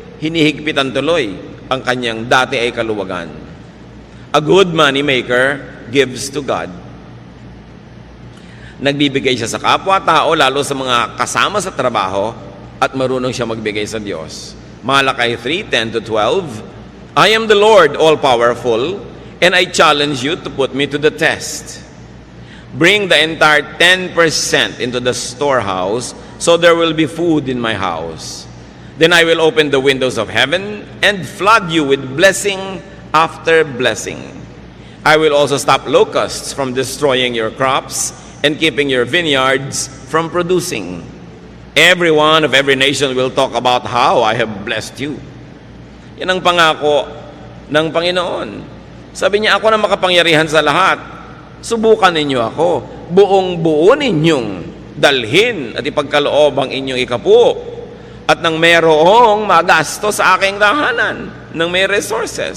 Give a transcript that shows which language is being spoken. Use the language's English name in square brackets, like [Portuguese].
[Filipino] Hinihigpitan tuloy ang kanyang dati ay kaluwagan. [English] A good money maker gives to God. [Filipino] Nagbibigay siya sa kapwa-tao, lalo sa mga kasama sa trabaho, at marunong siya magbigay sa Diyos. [English] Malakay 3:10-12, I am the Lord, all-powerful, and I challenge you to put me to the test. Bring the entire 10% into the storehouse, so there will be food in my house. Then I will open the windows of heaven and flood you with blessing after blessing. I will also stop locusts from destroying your crops and keeping your vineyards from producing. Everyone of every nation will talk about how I have blessed you. [Filipino] Yan ang pangako ng Panginoon. Sabi niya, ako na makapangyarihan sa lahat. Subukan ninyo ako. Buong-buo ninyong dalhin at ipagkaloob ang inyong ikapu. At nang mayroong magasto sa aking tahanan, nang may resources.